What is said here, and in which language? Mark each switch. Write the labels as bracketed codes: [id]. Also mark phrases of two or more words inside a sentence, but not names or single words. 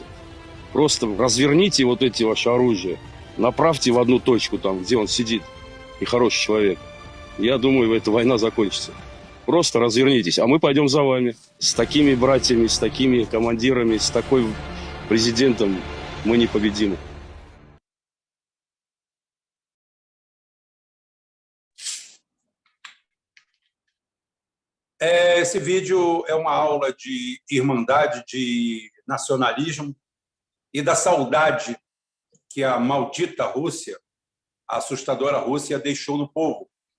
[ru] Просто разверните вот эти ваши оружия, направьте в одну точку, там, где он сидит, и хороший человек. Я думаю, эта война закончится. Просто развернитесь, а мы пойдем за вами. С такими братьями, с такими командирами, с такой президентом мы непобедимы. [pt] Esse vídeo é uma aula de irmandade, de nacionalismo e da saudade que a maldita Rússia, a assustadora Rússia, deixou no povo.